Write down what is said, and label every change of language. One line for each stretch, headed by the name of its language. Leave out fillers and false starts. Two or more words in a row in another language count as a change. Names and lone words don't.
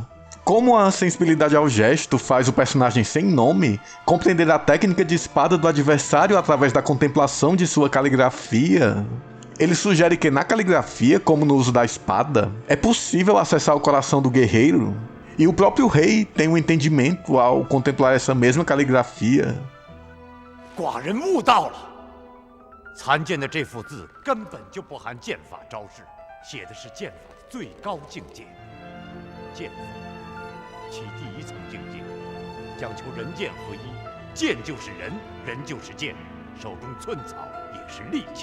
Portuguese: Como a sensibilidade ao gesto faz o personagem sem nome compreender a técnica de espada do adversário através da contemplação de sua caligrafia. Ele sugere que na caligrafia, como no uso da espada, é possível acessar o coração do guerreiro. E o próprio rei tem um entendimento ao contemplar essa mesma caligrafia.
Chinese: 寡人悟到了，残剑的这幅字根本就不含剑法招式，写的是剑法的最高境界。剑法，其第一层境界，讲求人剑合一，剑就是人，人就是剑，手中寸草也是利器。